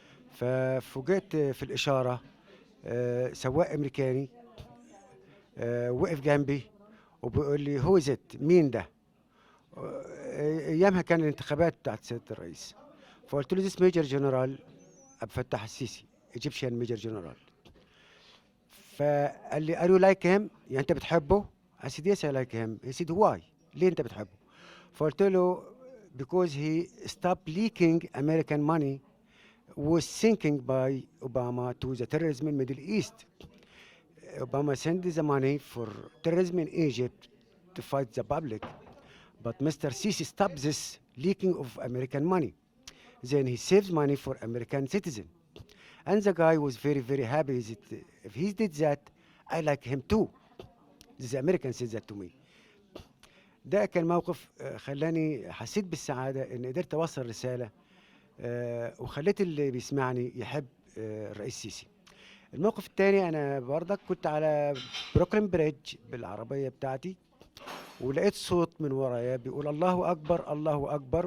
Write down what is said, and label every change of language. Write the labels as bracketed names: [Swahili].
[Arabic] ففوجئت في الإشارة سواق أمريكاني وقف جنبي وبيقول لي: [English] "Who is it؟" [Arabic] مين ده؟ أيامها كان الانتخابات بتاعة سيادة الرئيس، فقُلت له: [English] "This Major General [Arabic] عبد الفتاح السيسي [English] Egyptian Major General." [Arabic] فقال لي: [English] "Are you like him؟ [Arabic] يعني أنت بتحبه؟" [English] I said: "Yes, I like him." He said: "Why؟ [Arabic] ليه أنت بتحبه؟" فقُلت له: [English] "Because he stopped leaking American money was sinking by Obama to the terrorism in Middle East. Obama sent the money for terrorism in Egypt to fight the public, but Mr. Sisi stopped this leaking of American money. Then he saved money for American citizen." And the guy was very, very happy that if he did that, I like him too. The American said that to me. [Arabic] ده كان موقف خلّاني حسّيت بالسعادة إن قدرت أوصّل رسالة وخلّيت اللي بيسمعني يحب الرئيس السيسي. الموقف التاني أنا برضك كنت على بروكلين بريدج بالعربية بتاعتي، ولقيت صوت من ورايا بيقول: "الله أكبر، الله أكبر."